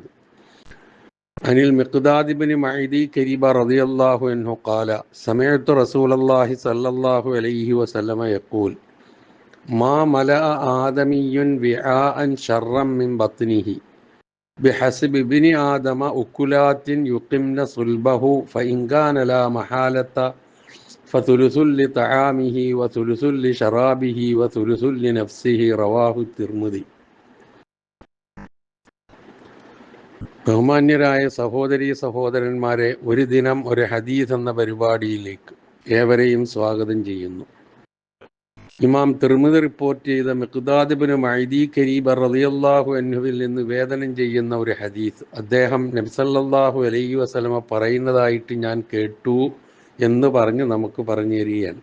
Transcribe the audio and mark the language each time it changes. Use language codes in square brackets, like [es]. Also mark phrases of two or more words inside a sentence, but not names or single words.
[ar] عن المقداد بن معدي كريب رضي الله عنه قال: سمعت رسول الله صلى الله عليه وسلم يقول: ما ملأ آدمي وعاء شرا من بطنه بحسب ابن آدم أكلات يقمن صلبه فإن كان لا محالة فثلث لطعامه وثلث لشرابه وثلث لنفسه. رواه الترمذي. [ml] ബഹുമാന്യരായ സഹോദരീ സഹോദരന്മാരെ, ഒരു ദിനം ഒരു ഹദീസ് എന്ന പരിപാടിയിലേക്ക് ഏവരെയും സ്വാഗതം ചെയ്യുന്നു. ഇമാം തിർമിദി റിപ്പോർട്ട് ചെയ്ത മിഖ്ദാദ് ഇബ്നു മഅദി കരീബ റളിയല്ലാഹു അൻഹുവിൽ നിന്ന് വേദനം ചെയ്യുന്ന ഒരു ഹദീസ്, അദ്ദേഹം നബി [ar] صلى الله عليه وسلم [ml] പറയുന്നതായിട്ട് ഞാൻ കേട്ടു എന്ന് പറഞ്ഞ് നമുക്ക് പറഞ്ഞു തരികയാണ്.